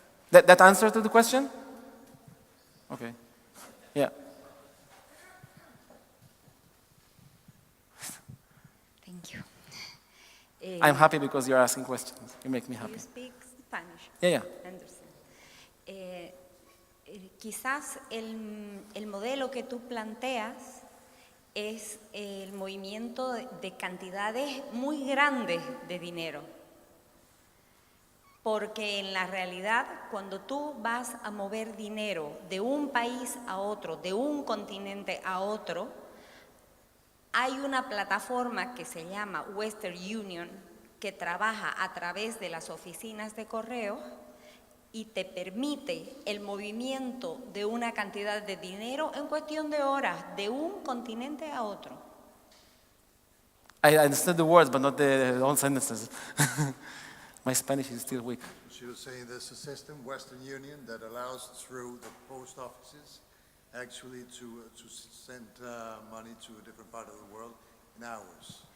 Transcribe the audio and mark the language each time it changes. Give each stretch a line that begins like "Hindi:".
English: That answer to the question? Okay. Yeah. Thank you. I'm happy because you're asking questions. You make me happy. You speak Spanish. Yeah. Anderson.
Spanish: Quizás el modelo que tú planteas es el movimiento de cantidades muy grandes de dinero. Porque en la realidad, cuando tú vas a mover dinero de un país a otro, de un continente a otro, hay una plataforma que se llama Western Union que trabaja a través de las oficinas de correo y te permite el movimiento de una cantidad de dinero en cuestión de horas, de un continente a otro.
English: I understood the words, but not the whole sentences. My Spanish is still weak. She was saying there's a system, Western Union, that allows through the post offices actually to send money to a different part of the world in hours.